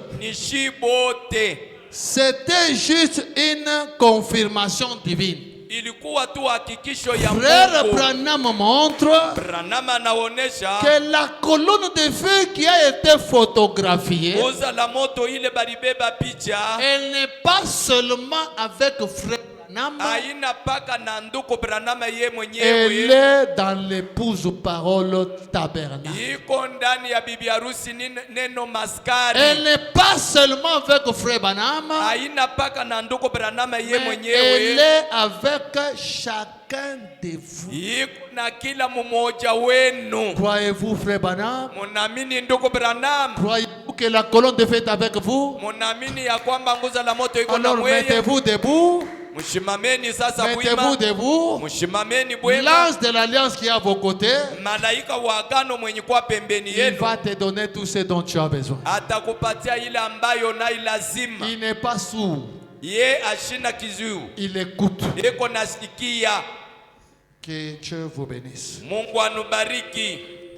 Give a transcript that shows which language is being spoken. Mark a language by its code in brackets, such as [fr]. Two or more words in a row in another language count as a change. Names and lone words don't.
[fr] C'était juste une confirmation divine. Frère Branham montre que la colonne de feu qui a été photographiée, elle n'est pas seulement avec Frère Branham. [sw] Haina paka na nduku Branham ye mwenyewe. [fr] Elle est dans l'épouse parole tabernacle. [sw] Iko ndani ya bibi harusi neno maskari. [fr] Elle n'est pas seulement avec frère Branham. [sw] Haina paka na nduku Branham ye mwenyewe. [fr] Elle est avec chacun de vous. [sw] Iko na kila mmoja wenu. [fr] Croyez-vous frère Branham? [sw] Munamini nduku Branham? [fr] Croyez-vous que la colonne de feu est avec vous? [sw] Munamini ya kwamba nguzo la moto iko na [fr] Alors [sw] mweye? [fr] mettez-vous debout. [sw] Mshimameni sasa [fr] Mettez-vous debout. [sw] Mshimameni bwema. [fr] L'ange de l'alliance qui est à vos côtés, [sw] Malaika wa agano mwenye kwa pembeni [fr] il [sw] yenu [fr] va te donner tout ce dont tu as besoin. [sw] atakupatia ile ambayo na lazima. [fr] Il n'est pas sourd. [sw] Ye ashina kiziu. [fr] Il écoute. [sw] Eko nasikia. [fr] Que Dieu vous bénisse. [sw] Mungu anubariki.